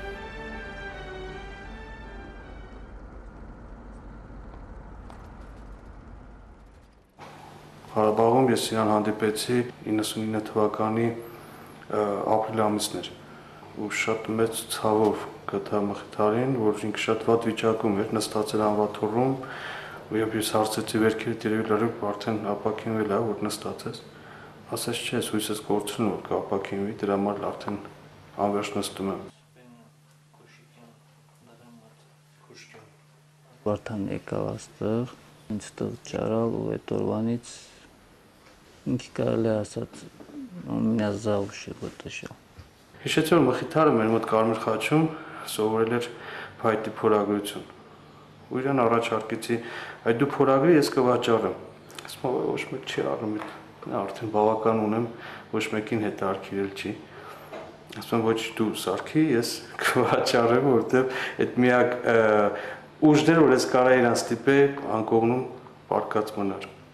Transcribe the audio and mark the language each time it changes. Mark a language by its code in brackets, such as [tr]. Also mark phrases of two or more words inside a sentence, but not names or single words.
[hy] Հարաբաղում ես իրան հանդիպեցի 99 թվականի ապրիլ ամիսն էր ու շատ մեծ ցավով գտա Մխիթարին, որ ինքը շատ վատ վիճակում էր, նստած էր անվաթոռում ու երբ ես հարցեցի վերքերդ երևի լրիվ արդեն ապակինվել է, որ նստած ես, ասաց չէ, հույս ես կորցնում որ կապակինվի, դրա համար արդեն անվերջ նստում եմ։ Վարդան եկավ աստեղ, ինձ տեղ ճարալ ու այդ օրվանից ինքի կարելի ասած [ru] у меня за уши вытащил։ [hy] Հիշեցի որ Մխիթարը մեր մոտ Կարմիր խաչում սովորել էր փայտի փորագրություն։ Ու իրան առաջարկեցի, այ դու փորագրի, ես կվաճառեմ։ Ասում եմ, ոչ մեկ չի առնում, արդեն բավական ունեմ, ոչ մեկին հետաքրքրել չի։ Ասում եմ, ոչ դու սարքի, ես կվաճառեմ, որովհետև այդ միակ ուժն էր, որ ես կարա իրան ստիպել անկողնում պարկած մնար։